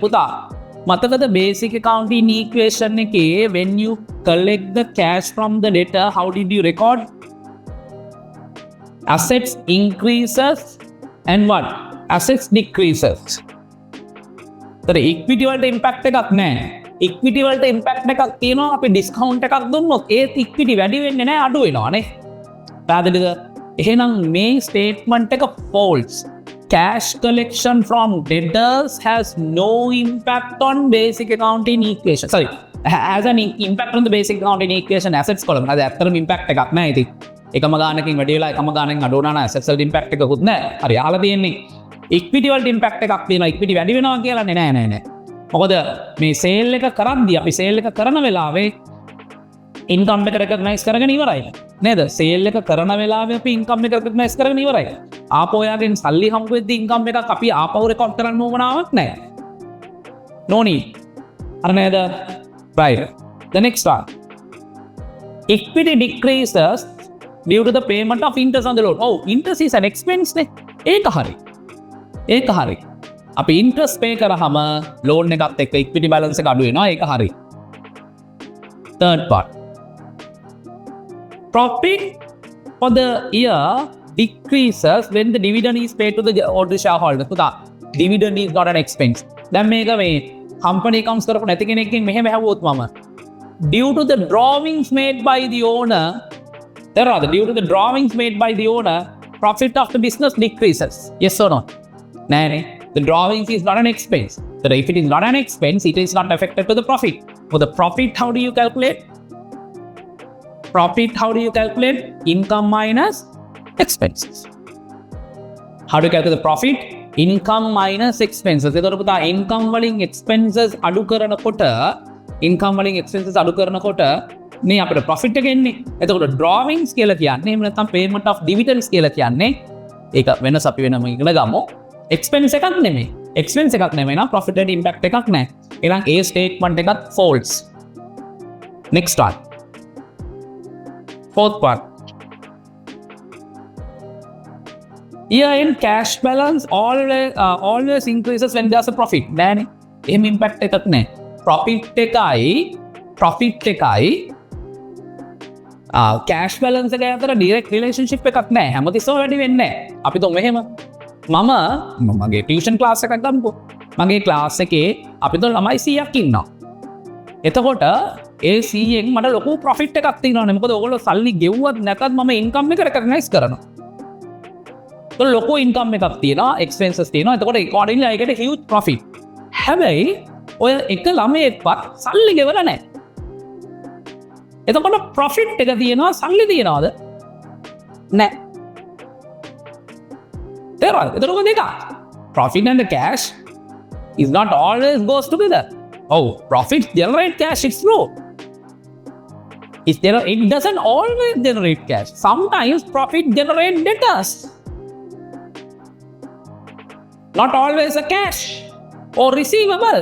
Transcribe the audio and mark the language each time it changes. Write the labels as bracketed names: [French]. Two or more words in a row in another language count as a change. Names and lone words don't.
[English] Puta, මතකද basic accounting equation එකේ when you collect the cash from the debtor, how did you record? Assets increases and what? Assets decreases. So the equity [Sinhala] වලට impact එකක් නැහැ. Equity වලට impact එකක් තියෙනවා අපි discount එකක් දුන්නොත් ඒත් equity වැඩි වෙන්නේ නැහැ, අඩු වෙනවානේ. පැහැදිලිද? එහෙනම් මේ statement එක false. [English] Cash collection from debtors has no impact on basic accounting equation. Sorry, has an impact on the basic accounting equation assets column. [Sinhala] அது ඇත්තටම impact එකක් නැහැ ඉතින්. එකම ගානකින් වැඩි වෙලා එකම ගානෙන් අඩු වුණා නම් assets වලට impact එකකුත් නැහැ. හරි, අහලා තියෙන්නේ equity වලට impact එකක් තියෙනවා. equity වැඩි වෙනවා කියලානේ නෑ. මොකද මේ sale එක කරද්දී අපි sale එක කරන වෙලාවේ income එක recognize කරගෙන ඉවරයි. නේද? sale එක කරන වෙලාවේ අපි income එක recognize කරගෙන ඉවරයි. ආපහු ඔයාගෙන් සල්ලි හම්බ වෙද්දී income එකක් අපි ආපහු record කරන්න ඕමනාවක් නැහැ. [English] No need. [Sinhala] අර නේද? [English] Right. The next one. Equity decreases due to the payment of interest on the loan. Oh, interest is an expense නේ. [Sinhala] ඒක හරි. අපි [English] interest pay [Sinhala] කරාම loan එකත් එක්ක [English] equity balance [Sinhala] එක අඩු වෙනවා. ඒක හරි. [English] Third part. Profit for the year decreases when the dividend is paid to the ordinary shareholders. පුතා, dividend is not an expense. [Sinhala] දැන් මේක මේ [English] company accounts [Sinhala] කරපු නැති කෙනෙක්ගෙන් මෙහෙම ඇහුවොත් මම [English] due to the drawings made by the owner, due to the drawings made by the owner, profit of the business decreases. Yes or no? No. The drawings is not an expense. So if it is not an expense, it is not affected to the profit. For the profit, how do you calculate? Income minus expenses. How do you calculate the profit? Income minus expenses. [Sinhala] එතකොට පුතා income වලින් expenses අඩු කරනකොට නේ අපිට profit එක එන්නේ. එතකොට drawings කියලා කියන්නේ එහෙම නැත්නම් [English] payment of dividends [Sinhala] කියලා කියන්නේ ඒක වෙනස අපි වෙනම ඉගෙන ගමු. expense එකක් නෙමෙයි. expense එකක් නෙමෙයි නම් [English] profit and impact [Sinhala] එකක් නැහැ. එහෙනම් A statement එකත් false. [English] Next one. Fourth one. Year-end cash balance always increases when there's a profit. [Sinhala] නෑනේ. එහෙම impact එකක් නැහැ. profit එකයි [English] cash balance [Sinhala] එක අතර [English] direct relationship [Sinhala] එකක් නැහැ. හැමතිස්සෙම වැඩි වෙන්නේ නැහැ. අපි તો මෙහෙම මම මගේ ටියුෂන් ක්ලාස් එකක් ගන්නකො. මගේ ක්ලාස් එකේ අපි તો ළමයි 100ක් ඉන්නවා. එතකොට ඒ 100න් මට ලොකු profit එකක් තියෙනවානේ. මොකද ඕගොල්ලෝ සල්ලි ගෙව්වත් නැතත් මම income එක recognize කරනවා. तो ලොකු income එකක් තියෙනවා, expenses තියෙනවා. [English] එතකොට accordingly I get a huge profit. [Sinhala] හැබැයි ඔය එක ළමයෙක්වත් සල්ලි ගෙවලා නැහැ. එතකොට profit එක තියෙනවා, සල්ලි තියනවාද? නැහැ. තේරුණාද? එතකොට දෙක. [English] Profit and the cash is not always goes together. Oh, profit generate cash, it's true. It doesn't always generate cash. Sometimes profit generate debtors. Not always a cash or receivable.